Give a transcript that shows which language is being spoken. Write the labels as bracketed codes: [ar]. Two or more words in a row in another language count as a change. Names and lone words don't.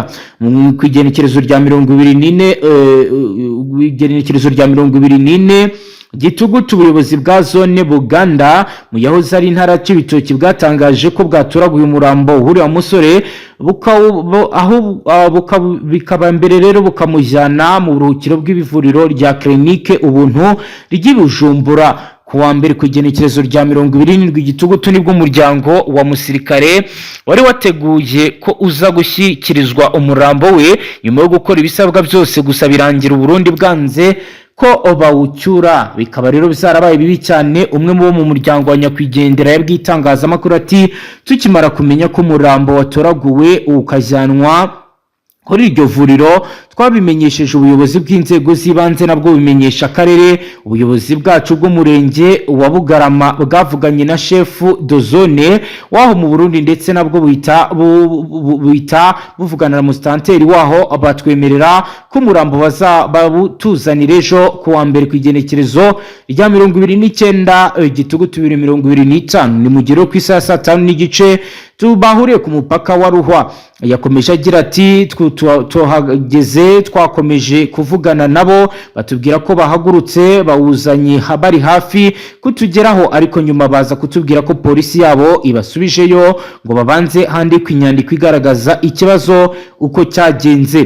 [rw] Ku igenekerezo rya 24 Gitugutu ubuyobozi bwa zone Buganda mu yahoze ari intara y'Ibitoki bwatangaje ko bwaturaguye umurambo uhuriye umusore bikaba mbere rero bukamujyana mu buruhukiro bw'ibivuriro rya Clinique Ubuntu ry'i Bujumbura. kuwa mbere ku igenekerezo rya 27 Gitugutu nibwo umuryango wa musirikare wari wateguye ko uza gushyikirizwa umurambo we nyuma yo gukora ibisabwa byose gusa birangira Burundi bwanze ko bawucyura. Bikaba rero bizarabaye bibi cyane. Umwe mu muryango wa nyakwigendera yabwitangazamakuru ati tukimara kumenya ko umurambo watoraguwe ukajyanwa kuri iryo vuriro twabimenyesheje ubuyobozi bw'inzego z'ibanze nabwo bimenyesha akarere. Ubuyobozi bwacu bw'umurenge wa Bugarama bwavuganye na [fr] chef de zone [rw] waho mu Burundi ndetse nabwo buita buvugana na mustanteri waho batwemerera ko umurambo bazabutuzanira ejo kuwa mbere ku igenekerezo rya 29 Gitugutu 2025 ni mugero ku isa 5:30 tubahuriye ku mupaka wa Ruhwa. Yakomeje agira ati tuhageze twakomeje kuvugana nabo batubwira ko bahagurutse bawuzanye bari hafi kutugeraho, ariko nyuma baza kutubwira ko polisi yabo ibasubijeyo ngo babanze handikwe inyandiko igaragaza ikibazo uko cyagenze.